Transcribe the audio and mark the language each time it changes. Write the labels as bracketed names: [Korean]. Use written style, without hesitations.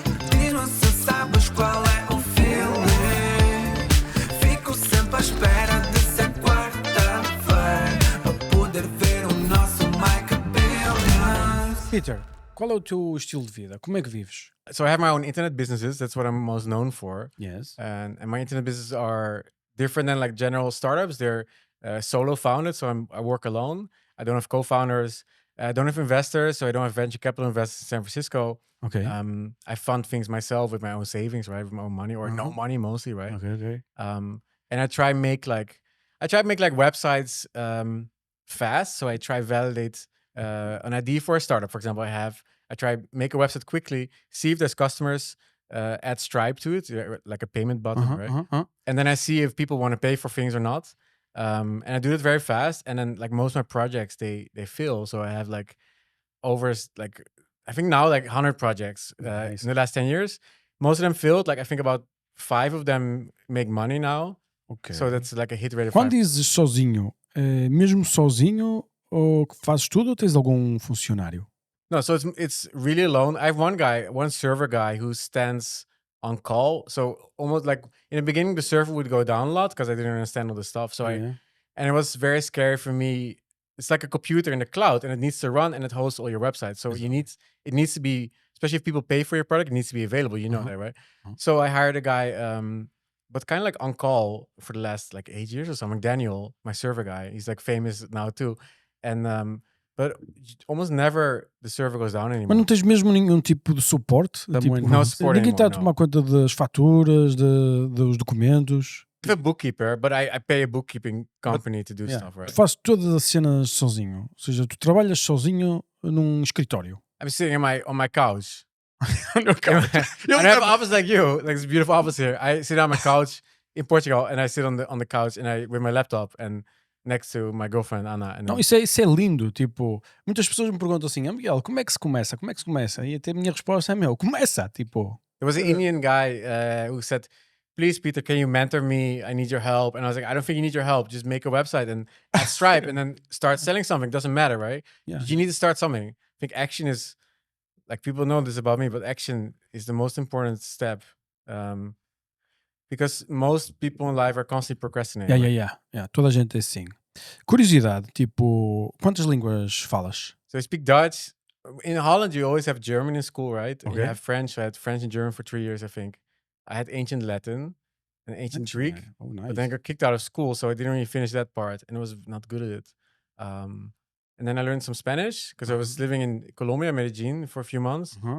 [Portuguese] Diz-me se sabes qual é o feeling. Fico sempre à espera de ser quarta-feira para poder ver o nosso Mike Billions. Peter, qual é o teu estilo de vida? Como é que vives? [English] So I have my own internet businesses. That's what I'm most known for. Yes. And my internet businesses are different than like general startups. They're solo founded, so I work alone. I don't have co-founders. I don't have investors, so I don't have venture capital investors in San Francisco. Ok. I fund things myself with my own savings, right, with my own money or no money mostly, right? Ok. And I try make like websites fast. So I try validate an idea for a startup. For example, I try make a website quickly, see if there's customers, add Stripe to it, like a payment button, right? And then I see if people want to pay for things or not. And I do it very fast. And then like most of my projects, they fail. So I have like over like, I think now like 100 projects Nice. in the last 10 years. Most of them failed. Like I think about 5 of them make money now. Ok. So that's like a hit rate of [Portuguese] Quando [English] 5. [Portuguese] dizes sozinho, mesmo sozinho ou que fazes tudo ou tens algum funcionário? [English] No, so it's really alone. I have one server guy who stands on call. So almost like in the beginning, the server would go down a lot because I didn't understand all the stuff. So and it was very scary for me. It's like a computer in the cloud and it needs to run and it hosts all your websites. So it needs to be, especially if people pay for your product, it needs to be available. You know that, right? So I hired a guy, but kind of like on call for the last like 8 years or something. Daniel, my server guy, he's like famous now too. And but almost never the server goes down anymore. [Portuguese] Mas não tens mesmo nenhum tipo de suporte? [English] No support [Portuguese] Ninguém está a [English] anymore, [Portuguese] tomar conta das faturas, dos documentos. [English] I have a bookkeeper, but I pay a bookkeeping company to do stuff, right? [Portuguese] Tu fazes todas as cenas sozinho. Ou seja, tu trabalhas sozinho num escritório. [English] I'm sitting on my couch. No, I don't have an office like you, like this beautiful office here. I sit on my couch in Portugal, and I sit on the couch and with my laptop and next to my girlfriend Anna. And [Portuguese] Não, isso é lindo. Tipo, muitas pessoas me perguntam assim, Miguel, como é que se começa? Como é que se começa? E até a minha resposta é começa. Tipo, [English] there was an Indian guy who said, "Please, Peter, can you mentor me? I need your help." And I was like, "I don't think you need your help. Just make a website and add Stripe and then start selling something. Doesn't matter, right? Yeah. You need to start something." I think action is, like, people know this about me, but action is the most important step. Because most people in life are constantly procrastinating. [Portuguese] yeah. Toda a gente é assim. Curiosidade, tipo, quantas línguas falas? [English] So I speak Dutch. In Holland, you always have German in school, right? Okay. You have French. I had French and German for 3 years, I think. I had ancient Latin and ancient Greek. Oh, nice. But then I got kicked out of school, so I didn't really finish that part, and I was not good at it. And then I learned some Spanish because I was living in Colombia, Medellin, for a few months.